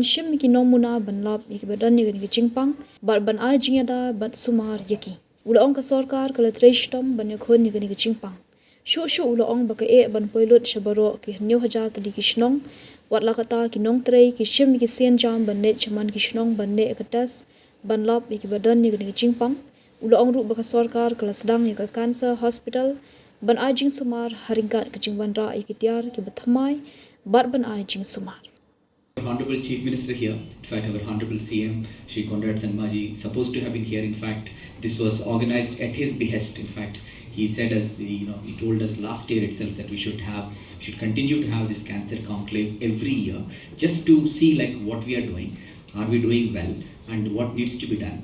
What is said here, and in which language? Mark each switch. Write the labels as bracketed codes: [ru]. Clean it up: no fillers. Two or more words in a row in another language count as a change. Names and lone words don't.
[kha] shim ki nomuna ban lap ki badan ni ka jingpang bar ban ai jingada bat sumar yaki ulong ka sarkar kala treshtom banyo ni ka jingpang Shu ulong baka ban poilot shabaro ki new hajar tali ki shnong wat lakata ki nong trei ki shim ki sien jam ban net chaman ki shnong ban ne katas ban lap ki badan ni ki jingpang ulong ru baka sarkar kala sedang ni ka [en] cancer hospital [kha] ban ajing sumar haringkat ki jingban ra ki tiar ki bathamai bar ban ajing sumar [en] Honorable Chief Minister here, in fact our Honorable CM, Shri Conrad Sanmaji, supposed to have been here. In fact, this was organized at his behest. In fact, he said he told us last year itself that we should continue to have this cancer conclave every year, just to see like what we are doing, are we doing well, and what needs to be done.